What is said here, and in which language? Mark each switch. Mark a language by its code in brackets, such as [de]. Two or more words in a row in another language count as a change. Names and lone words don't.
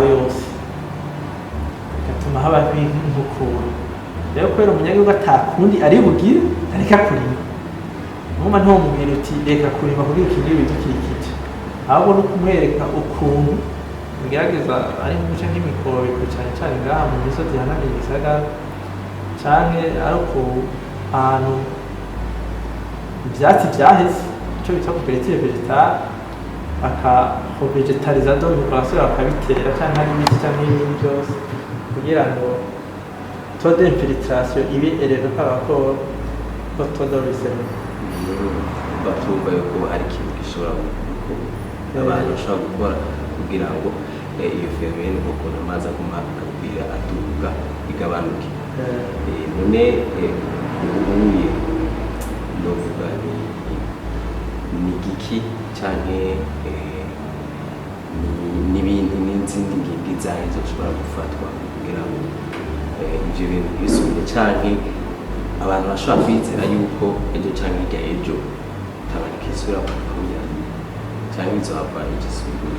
[rn] yose bigatuma haba nk'inkukura rero kubera umunyagihugu atakundi ari bugire areka kurima umuma ntiwomubwira uti reka kurima kugira ukingire ibidukikije ahubwo no kumwereka ukuntu bigerageza ari mu bice nk'imikobeko cane cane ngaha mu misozi ihanamiye igisagara canke ari ahantu ivyatsi vyaheze ico bita [fr] couverture végétale [rn] bakahovegetariza donc bakasubira bakabitera canke ari ibiti canke ibindi vyose kugira ngo [fr] taux d'infiltration [rn] ibe [fr] élevé par rapport au taux de ruissellement. [rn] batumva yuko hari ikintu gishobora abantu bashobora gukora kugira ngo iyo phénomène ukuntu amazi aguma akagwira aduga bigabanuke. None ubuye novuga ni igiki canke n'ibindi n'izindi ngingo zayo zoshobora gufatwa kugira ngo ivyo bintu bisubire canke abantu bashobora kwizera yuko ejo canke hirya ejo Tanganyika isubira kuya canke izohava igisubira.